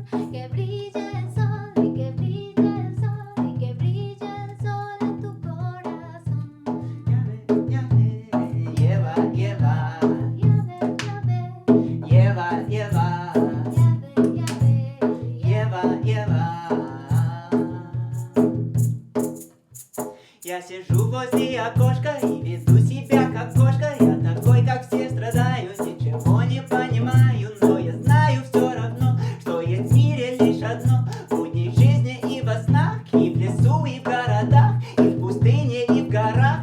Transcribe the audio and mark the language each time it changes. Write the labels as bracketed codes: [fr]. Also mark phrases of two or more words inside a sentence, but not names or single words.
[es] Que brille el sol, y que brille el sol, y que brille el sol en tu corazón. Lleva, lleva, lleva, lleva, lleva, lleva. [ru] Я сижу возле окошка и веду себя как кошка. Я такой, как все, страдаю, ничего не понимаю. Но я знаю все равно, что есть в мире лишь одно. В будней жизни и во снах, и в лесу, и в городах, и в пустыне, и в горах.